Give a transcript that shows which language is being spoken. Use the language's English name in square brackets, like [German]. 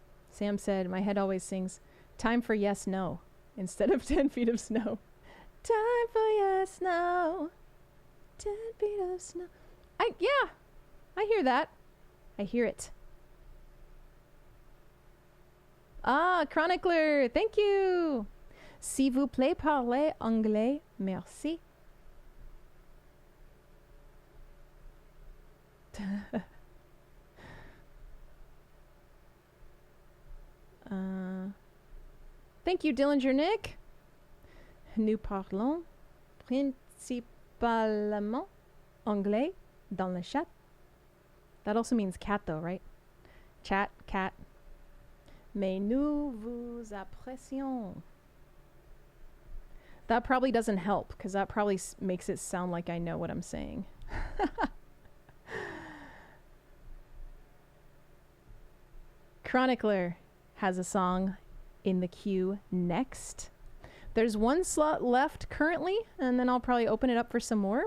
[English] Sam said, my head always sings, time for yes, no, instead of 10 feet of snow. Time for yes, no, 10 feet of snow. Yeah, I hear that. I hear it. Ah, Chronicler, thank you. [French] S'il vous plaît, parlez anglais, merci. [English] Thank you, [French] Dillinger Nick. Nous parlons principalement anglais dans le chat. [English] That also means cat though, right? Chat, cat. [French] Mais nous vous apprécions. [English] That probably doesn't help, because that probably makes it sound like I know what I'm saying. Chronicler has a song in the queue next. There's one slot left currently, and then I'll probably open it up for some more.